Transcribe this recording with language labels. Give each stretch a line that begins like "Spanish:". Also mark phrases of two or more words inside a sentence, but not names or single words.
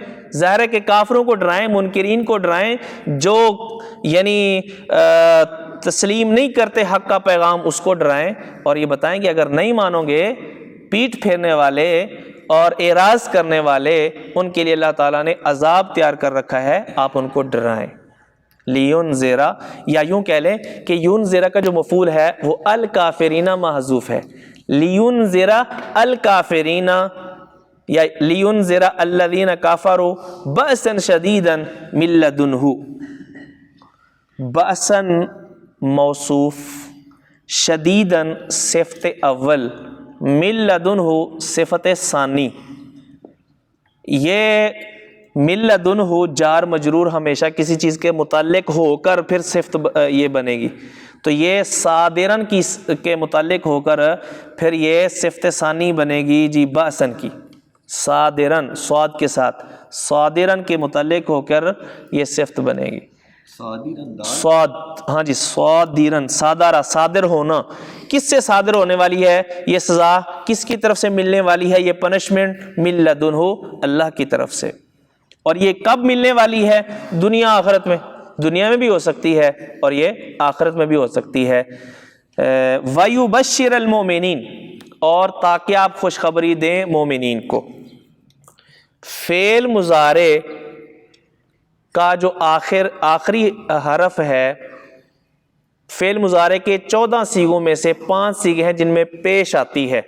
Urdu: ظاہر ہے کہ کافروں کو ڈرائیں، منکرین کو ڈرائیں، جو یعنی تسلیم نہیں کرتے حق کا پیغام، اس کو ڈرائیں اور یہ بتائیں کہ اگر نہیں مانو گے، پیٹھ پھیرنے والے اور اعراض کرنے والے، ان کے لیے اللہ تعالیٰ نے عذاب تیار کر رکھا ہے، آپ ان کو ڈرائیں. لیونذر، یا یوں کہہ لیں کہ یونذر کا جو مفعول ہے وہ الکافرین محذوف ہے.
Arabic: لیونذر الکافرین یا لیونذر الذین کفروا بأسا شدیدا من لدنہ.
Urdu: بأسا موصوف، شدیدا صفت اول،
Arabic: من لدنہ
Urdu: صفت ثانی. یہ
Arabic: من لدنہ
Urdu: جار مجرور ہمیشہ کسی چیز کے متعلق ہو کر پھر صفت یہ بنے گی. تو یہ صادرن کی کے متعلق ہو کر پھر یہ صفت ثانی بنے گی جی بأسن کی. صادرن صاد کے ساتھ، صادرن کے متعلق ہو کر یہ صفت بنے گی. صاد، ہاں جی، صادرن، صادرہ، صادر ہونا. کس سے صادر ہونے والی ہے یہ سزا؟ کس کی طرف سے ملنے والی ہے یہ پنشمنٹ؟
Arabic: من لدنہ،
Urdu: اللہ کی طرف سے. اور یہ کب ملنے والی ہے؟ دنیا آخرت میں. دنیا میں بھی ہو سکتی ہے اور یہ آخرت میں بھی ہو سکتی ہے.
Arabic: وَيُبَشِّرَ الْمُؤْمِنِينَ،
Urdu: اور تاکہ آپ خوشخبری دیں مومنین کو. فعل مضارع کا جو آخری حرف ہے، فعل مضارع کے 14 سیغوں میں سے 5 سیغے ہیں جن میں پیش آتی ہے.